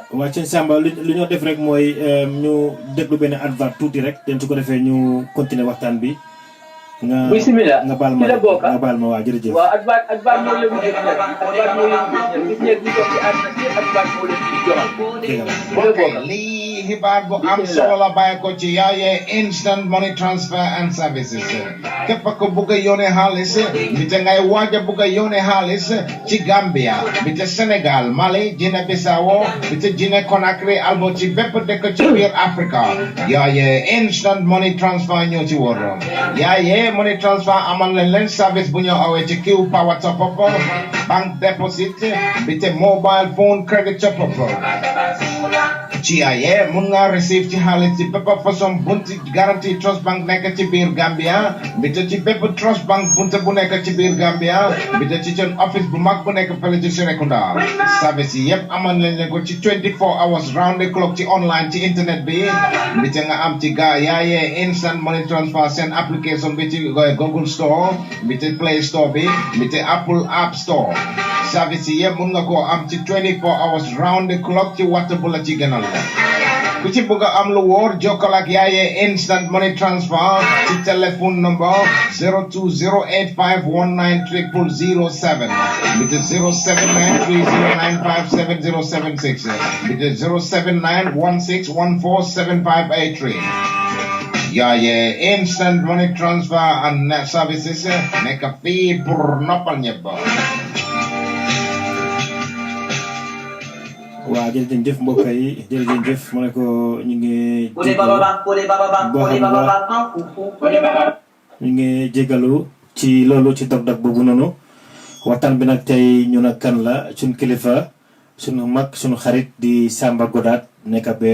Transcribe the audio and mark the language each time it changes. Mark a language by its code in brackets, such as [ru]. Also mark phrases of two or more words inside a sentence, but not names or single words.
[wo] waaw sëñ Samba lu ñoo def rek mooy ñu déglu benn advert tuuti rek den su ko defee ñu continuer waxtaan bi bismillah nga baal ma waa jërëjëf waaw advert moo leen di gis ñi toog ci àdduna si advert moo leen di joxal lii xibaar bu am solo la bàyyi ko ci Yaya [en] instant money transfer and services [wo] képp ko bugg a yónnee xaalis bi te ngay waaj a bugg a yónnee xaalis ci Gambia bi te Sénégal Mali Guinée Bissau bi te Guinée Conakry albo ci bépp dëkk ci biir Africa Yaya [en] instant money transfer [wo] ñoo ci wóor Yaya [en] money transfer [wo] amal leen service bu ñu awee ci Q Power [en] Top Up bank deposit [wo] bi te [en] mobile phone credit top up [wo] ci Yaya mun nga receive ci xaalis ci bépp façon bunti garantie [en] trust bank [wo] nekk ci biir Gambia bi te ci bépp [en] trust bank [wo] bunte bu nekk ci biir Gambia bi te ci seen office bu mag bu nekk fële ci Serekunda service yi yëpp amal leen ko ci [en] 24 hours round the clock [wo] ci online ci internet bi bi te nga am ci Yaya [en] instant money transfer [wo] seen application bi ci Google Store bi te Play Store bi te Apple App Store service yi yëpp mun nga koo am ci [en] 24 hours round the clock [wo] ci waxtu bu la ci gënal ku ci bëgg a am lu wóor jokkal ak Yaya [en] instant money transfer [wo] ci téléphone number 02085190007 bi te 07930957076 bi te 07916147583 yaaye [en] instant money transfer and services [wo] nekk fii pour noppal ñëpp. waaw jërëjëf mbokk yi jërëjëf ma ne ko ñu ngi jégalu ci loolu ci dog-dog boobu noonu waxtaan bi nag tey ñu nag kan la suñ kilifa suñu mag suñu xarit di Samba Godat nekk ba